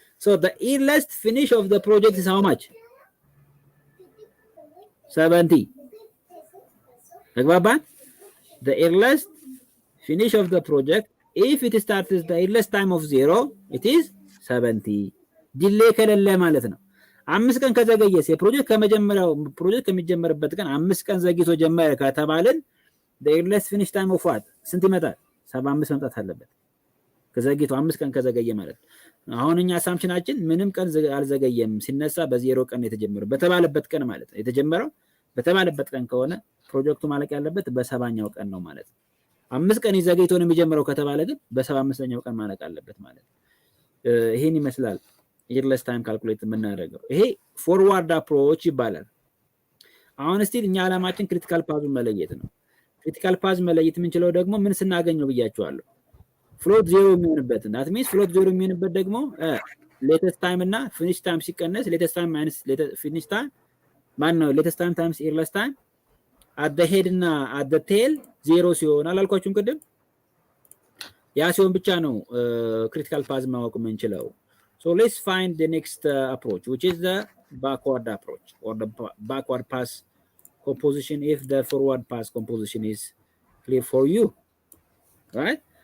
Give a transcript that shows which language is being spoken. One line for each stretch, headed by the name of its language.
English: So the earliest finish of the project is how much? 70. The earliest finish of the project, if it starts the earliest time of 0, it is 70.
Amharic: Delay ከሌለ ማለት ነው። 5 ቀን ከዘገየስ የፕሮጀክት ከመጀመሪያው ፕሮጀክት ከሚጀመርበት ቀን 5 ቀን ዘግይቶ ጀመረ ከተባለን
English: the earliest finish time of what?
Amharic: ስንት ይመጣል? 75 መምጣት አለበት። ከዘግይቶ 5 ቀን ከዘገየ ማለት ነው። አሁን እኛ አሳምፕሽናችን ምንም ቀን አልዘገየም ሲነሳ በ0 ቀን የተጀመረው በተባለበት ቀን ማለት ነው። የተጀመረው በተባለበት ቀን ከሆነ ፕሮጀክቱ ማለቅ ያለበት በ70ኛው ቀን ነው ማለት ነው። 5 ቀን ይዘገይቶ ነው የሚጀምረው ከተባለ ግን በ75ኛው ቀን ማለቅ አለበት ማለት ነው። ይሄን ይመስላል earliest time calculate የምናደርገው። ይሄ forward approach ይባላል። አሁን እስቲ እኛ አላማችን critical path መለየት ነው። critical path መለየት የምንችለው ደግሞ ምን ስናገኘው ብያችኋለሁ። float 0 የሚሆንበት
English: that means
Amharic: float 0 የሚሆንበት ደግሞ latest time እና finish time ሲቀነስ latest time minus finish time ማን ነው latest time times earliest time at the head እና at the tail 0 ሲሆን አላልኳችሁም ቅድም? ያ ሲሆን ብቻ ነው
English: critical path
Amharic: ማወቅ የምንችለው።
English: So let's find the next approach, which is the backward approach or the backward path composition if the forward path composition is clear for you, right?